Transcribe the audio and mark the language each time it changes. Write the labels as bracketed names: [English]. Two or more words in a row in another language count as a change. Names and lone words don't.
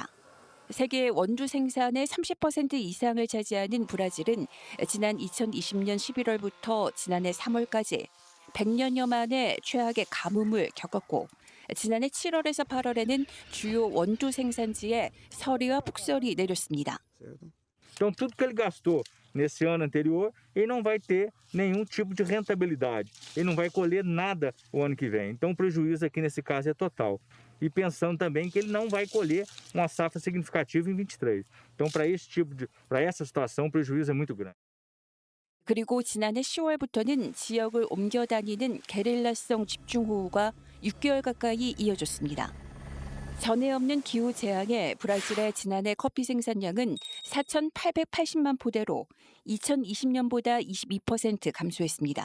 [Korean] 세계 원두 생산의 30% 이상을 차지하는 브라질은 지난 2020년 11월부터 지난해 3월까지 100년여 만에 최악의 가뭄을 겪었고 지난해 7월에서 8월에는 주요 원두 생산지에 서리와 폭설이 내렸습니다. [Portuguese] Então, tudo que ele gastou nesse ano anterior, ele não vai ter nenhum tipo de rentabilidade. Ele não vai colher nada o ano que vem. Então, o prejuízo aqui nesse caso é total. E pensando também que ele não vai colher uma safra significativa em 23. Então, para essa situação, o prejuízo é muito grande. [Korean] 그리고 지난해 10월부터는 지역을 옮겨 다니는 게릴라성 집중호우가 6개월 가까이 이어졌습니다. 전에 없는 기후 재앙에 브라질의 지난해 커피 생산량은 4,880만 포대로 2020년보다 22% 감소했습니다.